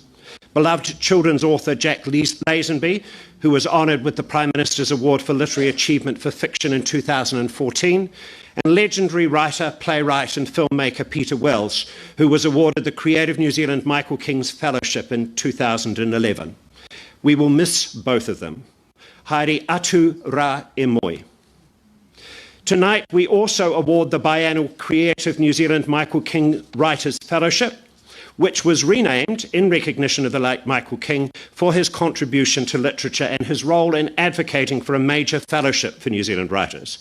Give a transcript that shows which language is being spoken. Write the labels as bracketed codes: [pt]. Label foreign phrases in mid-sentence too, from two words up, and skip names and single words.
[en] Beloved children's author Jack Lazenby, who was honoured with the Prime Minister's Award for Literary Achievement for Fiction in 2014, and legendary writer, playwright and filmmaker Peter Wells, who was awarded the Creative New Zealand Michael King's Fellowship in 2011. We will miss both of them. [mi] Haere atu rā e moi. [en] Tonight we also award the biennial Creative New Zealand Michael King Writers' Fellowship, which was renamed in recognition of the late Michael King for his contribution to literature and his role in advocating for a major fellowship for New Zealand writers.